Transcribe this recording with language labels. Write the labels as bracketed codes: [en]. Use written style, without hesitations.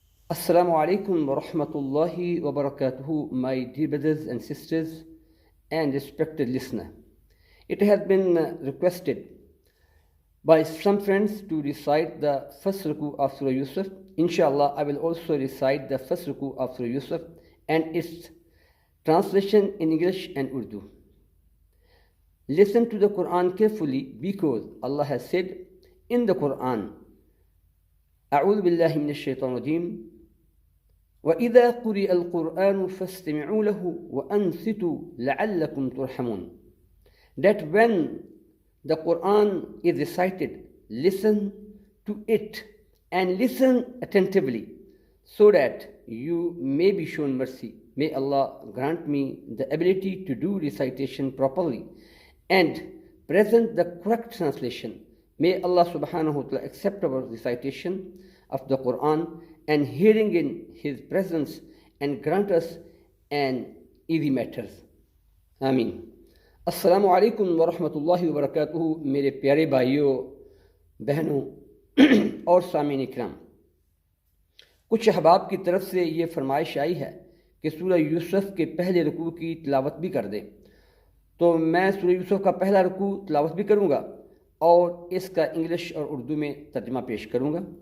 [en] Assalamu alaikum wa rahmatullahi wa barakatuhu, my dear brothers and sisters and respected listener. It has been requested by some friends to recite the first ruku of Surah Yusuf. Inshallah, I will also recite the first ruku of Surah Yusuf and its translation in English and Urdu. Listen to the Quran carefully because Allah has said in the Quran, [ar] أعوذ بالله من الشيطان الرجيم وإذا قرئ القرآن فاستمعوا له وأنصتوا لعلكم ترحمون. [en] That when the Quran is recited, listen to it and listen attentively so that you may be shown mercy. May Allah grant me the ability to do recitation properly and present the correct translation. May Allah subhanahu wa ta'ala accept our recitation of the Quran and hearing in His presence and grant us an easy matters. [hi] Ameen. अस्सलामु अलैकुम व रहमतुल्लाहि व बरकातुहू। मेरे प्यारे भाइयों, बहनों और सामीन इकराम, कुछ अहबाब की तरफ से ये फरमाइश आई है कि सूरह यूसुफ के पहले रुकू की तिलावत भी कर दें। तो मैं सूरह यूसुफ का पहला रुकू तिलावत भी करूँगा और इसका इंग्लिश और उर्दू में तर्जमा पेश करूँगा।